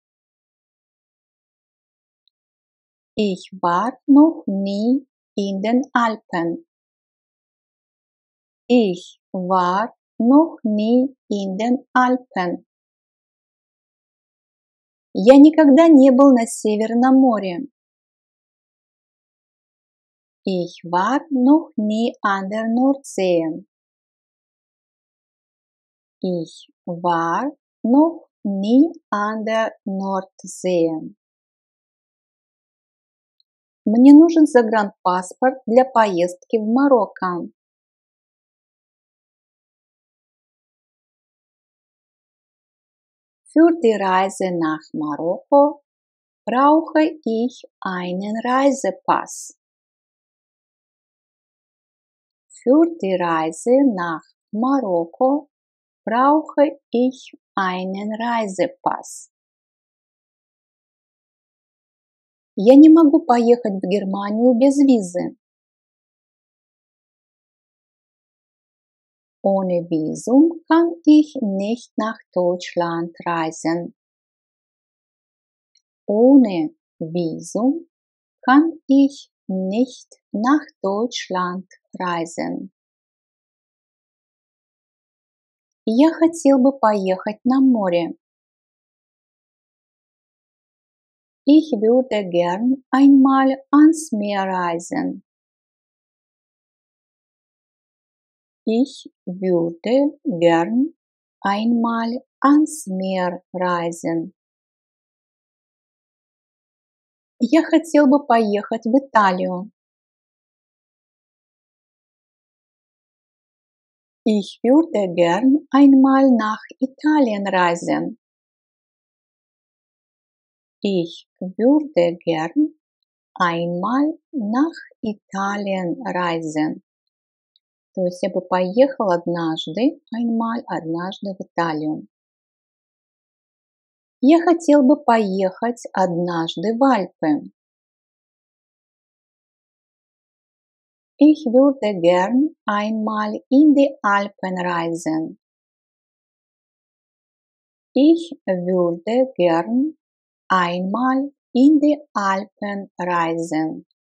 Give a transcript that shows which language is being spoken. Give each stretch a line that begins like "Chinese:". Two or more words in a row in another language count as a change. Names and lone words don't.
German: Ich war noch nie in den Alpen. Ich war noch nie in den Alpen.
Russian: Я никогда не был на Северном море.
German: Ich war noch nie an der Nordsee. Ich war noch nie an der Nordsee.
Russian: Мне нужен загранпаспорт для поездки в Марокко.
German: Für die Reise nach Marokko brauche ich einen Reisepass. Für die Reise nach Marokko brauche ich einen Reisepass.
Russian: Я не могу поехать в Германию без визы.
German: Ohne Visum kann ich nicht nach Deutschland reisen. Ohne Visum kann ich nicht nach Deutschland reisen.
Russian: Я хотел бы поехать на море.
German: Ich würde gern einmal ans Meer reisen. Ich würde gern einmal ans Meer reisen.
Russian: Я хотел бы поехать в Италию.
German: Ich würde gern einmal nach Italien reisen. Ich würde gern einmal nach Italien reisen.
Russian: То есть я бы поехал однажды, einmal, однажды в Италию. Я хотел бы поехать однажды в Альпы.
German: Ich würde gern einmal in die Alpen reisen. Ich würde gern einmal in die Alpen reisen.